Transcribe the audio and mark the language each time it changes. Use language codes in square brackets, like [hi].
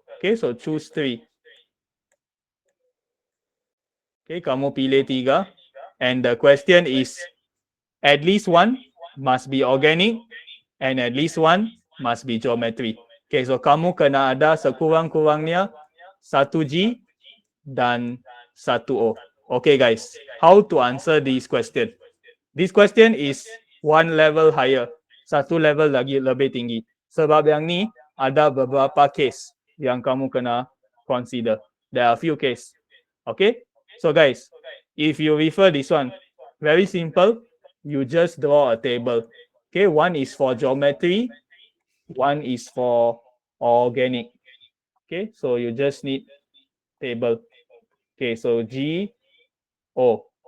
[en] Okay, so choose 3. Okay, [ms] kamu pilih 3. [en] And the question is, at least one must be organic and at least one must be geometry. [ms] Okay, so kamu kena ada sekurang-kurangnya 1G dan 1O. [en] Okay, guys, how to answer this question? This question is one level higher, [ms] satu level lagi lebih tinggi. Sebab yang ni ada beberapa case yang kamu kena consider. [en] There are a few case. Okay, so guys, if you refer this one, very simple. You just draw a table. Okay, one is for geometry, one is for organic. Okay, so you just need table. Okay, so G, O.